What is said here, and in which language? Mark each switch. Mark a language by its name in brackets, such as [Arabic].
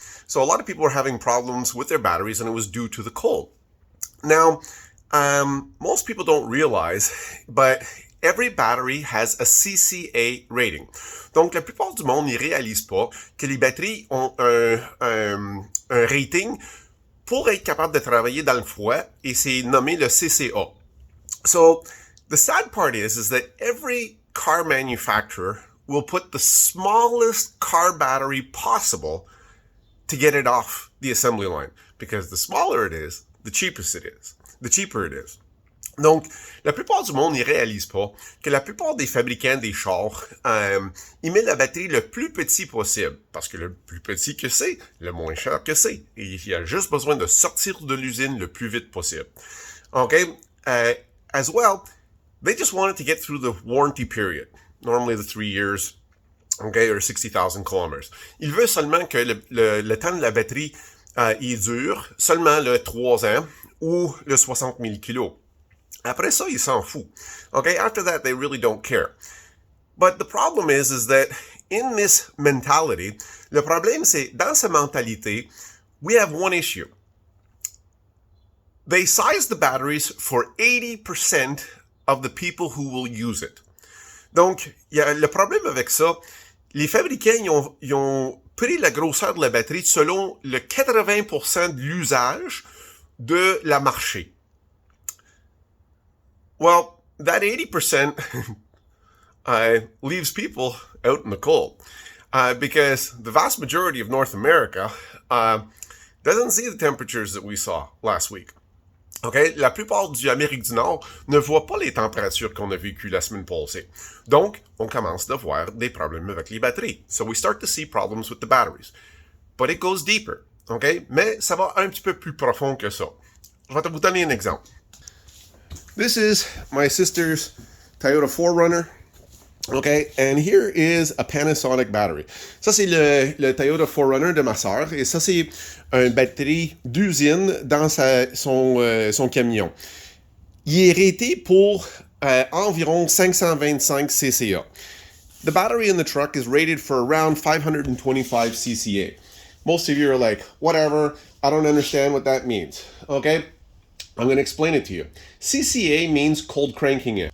[English] So a lot of people were having problems with their batteries and it was due to the cold. Now, most people don't realize, but every battery has a CCA rating. [French] Donc, la plupart du monde n'y réalise pas que les batteries ont un rating pour être capable de travailler dans le froid et c'est nommé le CCA. [English] So, the sad part is that every car manufacturer will put the smallest car battery possible to get it off the assembly line. Because the smaller it is, the cheaper it is. [French] Donc, la plupart du monde n'y réalise pas que la plupart des fabricants des chars, ils mettent la batterie le plus petit possible. Parce que le plus petit que c'est, le moins cher que c'est. Et il y a juste besoin de sortir de l'usine le plus vite possible. [English] Okay? As well, they just want it to get through the warranty period. Normally the 3 years, okay, or 60,000 kilometers. [French] Il veut seulement que le temps de la batterie il dure seulement le 3 ans ou le 60 000 kilos. Après ça, il s'en fout. [English] Okay, after that, they really don't care. But the problem is that in this mentality, [French] le problème c'est, dans cette mentalité, [English] we have one issue. They size the batteries for 80% of the people who will use it. [French] Donc, le problème avec ça, les fabricants, ils ont pris la grosseur de la batterie selon le 80% de l'usage de la marché. [English] Well, that 80% leaves people out in the cold. Because the vast majority of North America doesn't see the temperatures that we saw last week. Okay? [French] La plupart de l'Amérique du Nord ne voit pas les températures qu'on a vécues la semaine passée. Donc, on commence à voir des problèmes avec les batteries. [English] So we start to see problems with the batteries. But it goes deeper. Okay? [French] Mais ça va un petit peu plus profond que ça. Je vais vous donner un exemple. [English] This is my sister's Toyota 4Runner. Okay, and here is a Panasonic battery. [French] Ça, c'est le Toyota 4Runner de ma sœur, et ça, c'est une batterie d'usine dans son camion. Il est raté pour environ 525 CCA. [English] The battery in the truck is rated for around 525 CCA. Most of you are like, whatever, I don't understand what that means. Okay, I'm going to explain it to you. CCA means cold cranking it.